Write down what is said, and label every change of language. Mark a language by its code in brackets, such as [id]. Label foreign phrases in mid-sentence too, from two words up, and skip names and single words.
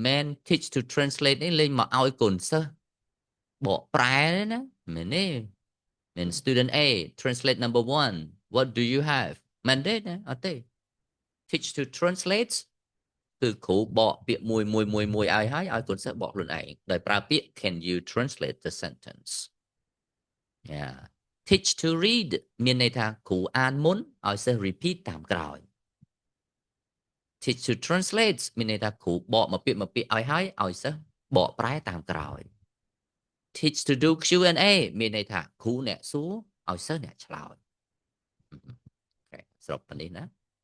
[km] មែន [en] teach to translate [km] នេះលេងមកឲ្យកូនសិស្សបកប្រែទេណាមែនទេមែន [en] student A translate number 1 what do you have [km] មែនទេណាអត់ទេ [en] teach to translate [km] គឺគ្រូបកពា ក្យមួយឲ្យកូនសិស្សបកខ្លួនឯងដោយប្រើពាក្យ [en] can you translate the sentence yeah teach to read [km] មានន័យថាគ្រូអានមុនឲ្យសិស្ស repeat តាមក្រោយ [en] teach to translate [km] មានន័យថាគ្រូបកមកពាក្យឲ្យសិស្សបកប្រែតាមក្រោយ [en] teach to do Q&A [km] មានន័យថាគ្រូអ្នកសួរឲ្យសិស្សអ្នកឆ្លើយអូខេសរុបប៉ុណ្នេះណា